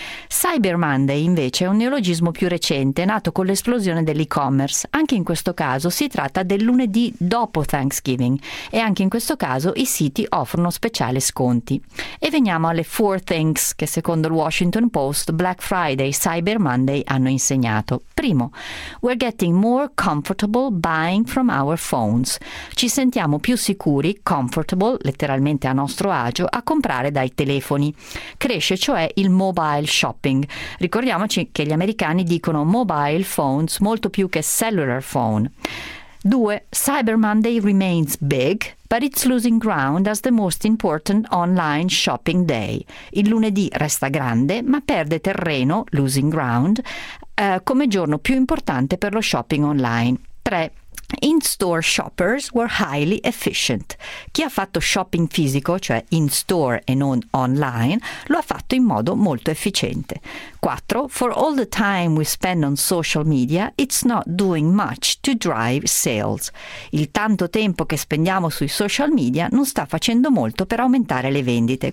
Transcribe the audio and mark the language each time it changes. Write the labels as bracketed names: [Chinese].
[Italian] Cyber Monday, invece, è un neologismo più recente, nato con l'esplosione dell'e-commerce. Anche in questo caso si tratta del lunedì dopo Thanksgiving. E anche in questo caso i siti offrono speciali sconti. E veniamo alle [English] four things [Italian] che secondo il Washington Post Black Friday e Cyber Monday hanno insegnato. Primo, [English] we're getting more comfortable buying from our phones. [Italian] Ci sentiamo più sicuri, comfortable, letteralmente a nostro agio, a comprare dai telefoni. Cresce cioè il mobile shopping. Ricordiamoci che gli americani dicono mobile phones molto più che cellular phone. 2. [English] Cyber Monday remains big, but it's losing ground as the most important online shopping day. [Italian] Il lunedì resta grande, ma perde terreno, [English] losing ground, [Italian] come giorno più importante per lo shopping online. 3. [English] In-store shoppers were highly efficient. [Italian] Chi ha fatto shopping fisico, cioè in-store e non online, lo ha fatto in modo molto efficiente. 4. [English] For all the time we spend on social media, it's not doing much to drive sales. [Italian] Il tanto tempo che spendiamo sui social media non sta facendo molto per aumentare le vendite.